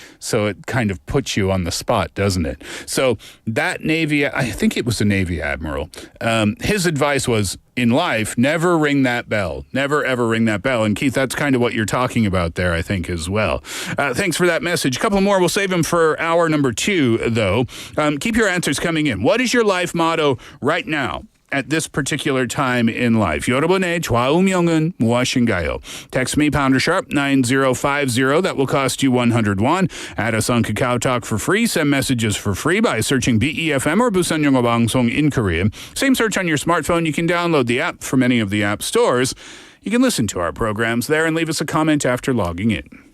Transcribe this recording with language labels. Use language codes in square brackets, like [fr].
[en] So it kind of puts you on the spot, doesn't it? So that Navy, I think it was a Navy admiral, his advice was, in life, never ring that bell. Never, ever ring that bell. And Keith, that's kind of what you're talking about there, I think, as well. Thanks for that message. A couple more. We'll save them for hour number 2, though. Keep your answers coming in. What is your life motto right now? At this particular time in life. [ko] 여러분의 좌우명은 무엇인가요? [en] Text me, #9050. That will cost you 101. Add us on Kakao Talk for free. Send messages for free by searching BEFM or 부산영어방송 in Korean. Same search on your smartphone. You can download the app from any of the app stores. You can listen to our programs there and leave us a comment after logging in.